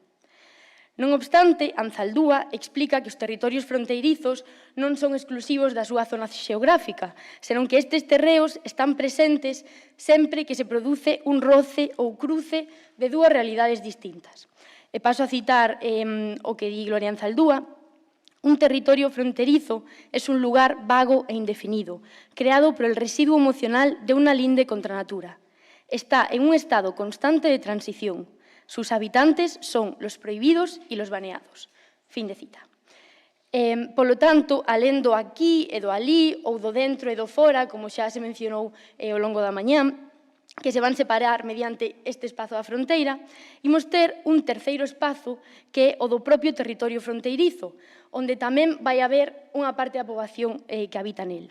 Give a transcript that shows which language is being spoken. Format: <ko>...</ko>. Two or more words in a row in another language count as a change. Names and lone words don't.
<gl>Non obstante, Anzaldúa explica que os territorios fronteirizos non son exclusivos da súa zona xeográfica, senón que estes terreos están presentes sempre que se produce un roce ou cruce de dúas realidades distintas. E paso a citar o que di Gloria Anzaldúa:</gl> <es>un territorio fronterizo es un lugar vago e indefinido, creado por el residuo emocional de una linde contra natura. Está en un estado constante de transición. Sus habitantes son los prohibidos y los baneados.</es> <gl>Fin de cita. Polo tanto, alén do aquí e do alí, ou do dentro e do fora, como xa se mencionou ao longo da mañá, que se van separar mediante este espazo da fronteira, imos ter un terceiro espazo que é o do propio territorio fronteirizo, onde tamén vai haber unha parte da poboación que habita nel.</gl>